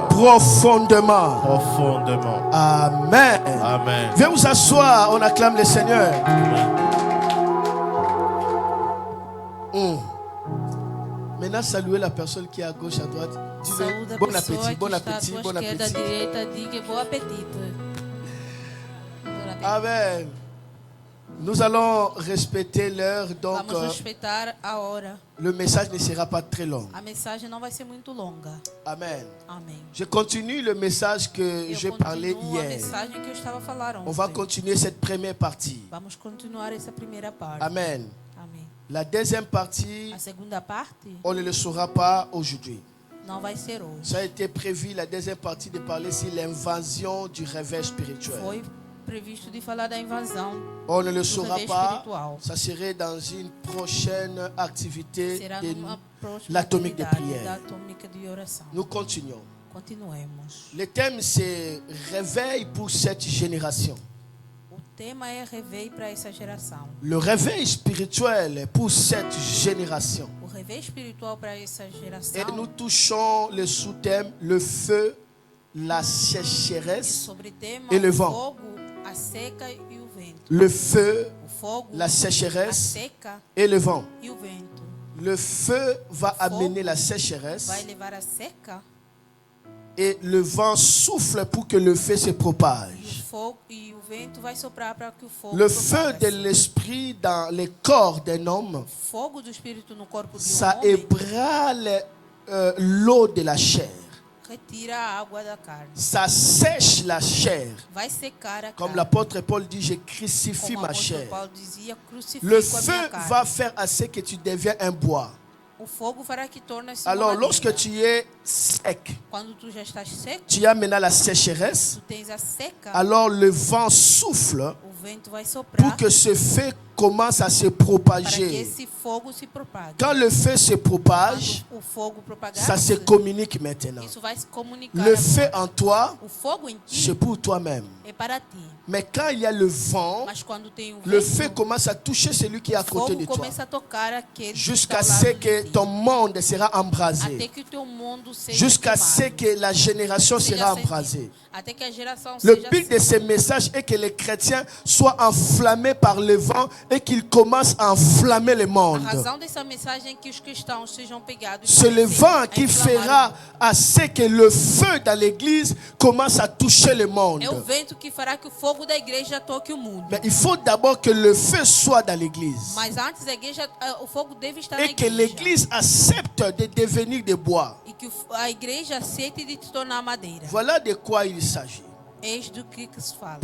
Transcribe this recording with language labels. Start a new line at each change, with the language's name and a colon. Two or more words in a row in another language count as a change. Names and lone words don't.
French: Profondément. profondément. Amen. Amen. Viens vous asseoir, on acclame le Seigneur. Maintenant, saluez la personne qui est à gauche, à droite.
Portuguese: Saúde
French: Dis-le,
Portuguese: a
French: bon
Portuguese: pessoa
French: appétit,
Portuguese: que
French: bon
Portuguese: está à
French: appétit,
Portuguese: tua
French: bon
Portuguese: esquerda, à
French: appétit.
Portuguese: direita, diga bom apetite. Bom apetite. Amen.
French: Nous allons respecter l'heure, donc
Portuguese: Vamos respeitar a hora.
French: le message ne sera pas très long.
Portuguese: A mensagem não vai ser muito longa.
French: Amen.
Portuguese: Amém.
French: Je continue le message que j'ai parlé
Portuguese: continuo a
French: hier.
Portuguese: mensagem que eu estava a falar ontem.
French: On va continuer cette première partie.
Portuguese: Vamos continuar essa primeira parte.
French: Amen.
Portuguese: Amém.
French: La deuxième partie,
Portuguese: A segunda parte
French: on ne le saura pas aujourd'hui.
Portuguese: não vai ser hoje.
French: Ça a été prévu, la deuxième partie, de parler sur l'invasion du réveil spirituel.
Portuguese: Foi previsto de falar da invasão.
French: On ne le
Portuguese: do
French: saura
Portuguese: réveil
French: pas.
Portuguese: espiritual.
French: Ça serait dans une prochaine activité
Portuguese: Será
French: de
Portuguese: numa próxima
French: l'atomique de
Portuguese: atividade da
French: prière.
Portuguese: atômica de oração.
French: Nous continuons.
Portuguese: Continuemos.
French: Le thème, c'est réveil pour cette génération.
Portuguese: O tema é réveil para essa geração.
French: Le réveil spirituel pour cette génération.
Portuguese: O réveil espiritual para essa
French: Et
Portuguese: geração.
French: nous touchons le sous-thème, le feu, la
Portuguese: É
French: sécheresse,
Portuguese: sobre tema
French: e le
Portuguese: o
French: vent.
Portuguese: fogo, a seca e o vento.
French: le feu,
Portuguese: O fogo,
French: la
Portuguese: a
French: sécheresse
Portuguese: seca
French: et le vent.
Portuguese: e o vento.
French: Le feu va amener la sécheresse
Portuguese: Vai levar a seca
French: et le vent souffle pour que le feu se
Portuguese: e o
French: propage.
Portuguese: fogo e o vento vai soprar para que o fogo
French: Le feu de
Portuguese: propague-se.
French: l'esprit dans le corps d'un homme,
Portuguese: O fogo do espírito no corpo de
French: ça
Portuguese: homem
French: ébranle l'eau de la chair.
Portuguese: retira a água da carne.
French: Ça sèche la chair.
Portuguese: Vai secar a
French: Comme
Portuguese: carne.
French: l'apôtre Paul dit, je crucifie
Portuguese: Como o
French: ma
Portuguese: apóstolo
French: chair.
Portuguese: Paulo dizia, crucifico
French: Le
Portuguese: a
French: feu
Portuguese: minha carne.
French: va faire à ce que tu deviens un bois.
Portuguese: O fogo fará que torne-se uma
French: Alors,
Portuguese: madeira.
French: lorsque tu es sec,
Portuguese: Quando tu já estás seco,
French: tu as maintenant la sécheresse,
Portuguese: tu tens a seca,
French: alors le vent souffle
Portuguese: o vento vai soprar
French: pour que ce feu commence à se
Portuguese: para que
French: propager.
Portuguese: esse fogo se propague.
French: Quand le feu se propage,
Portuguese: Quando o fogo propagar,
French: ça se communique maintenant.
Portuguese: isso vai se comunicar.
French: Le
Portuguese: agora.
French: feu en toi,
Portuguese: O fogo em ti
French: c'est pour toi-même.
Portuguese: é para ti.
French: Mais quand il y a le vent,
Portuguese: Mas quando tem o
French: le
Portuguese: vento,
French: feu commence à toucher celui qui est à
Portuguese: o
French: côté
Portuguese: fogo
French: de toi.
Portuguese: começa a tocar aquele que
French: Jusqu'à
Portuguese: está ao
French: ce
Portuguese: lado
French: que
Portuguese: de ti.
French: ton monde sera
Portuguese: Até
French: embrasé.
Portuguese: que o teu mundo seja
French: Jusqu'à ce
Portuguese: queimado,
French: que la génération
Portuguese: seja
French: sera
Portuguese: acendido.
French: embrasée.
Portuguese: Até que a geração
French: Le
Portuguese: seja
French: but de
Portuguese: acesa.
French: ces messages est que les chrétiens soient enflammés par le vent et qu'ils commencent à enflammer le
Portuguese: A
French: monde.
Portuguese: razão dessa mensagem é que os cristãos sejam pegados.
French: C'est le vent qui
Portuguese: inflamar
French: fera à ce que le feu dans l'église commence à toucher le
Portuguese: o
French: monde.
Portuguese: mundo. É o vento que fará que o fogo da igreja toque o mundo.
French: Mais il faut d'abord que le feu soit dans l'église
Portuguese: Mas antes a igreja, o fogo deve estar na
French: et que
Portuguese: igreja.
French: l'église accepte de devenir de bois.
Portuguese: E que a igreja aceite de se tornar madeira.
French: Voilà de quoi il s'agit.
Portuguese: Eis do que se fala.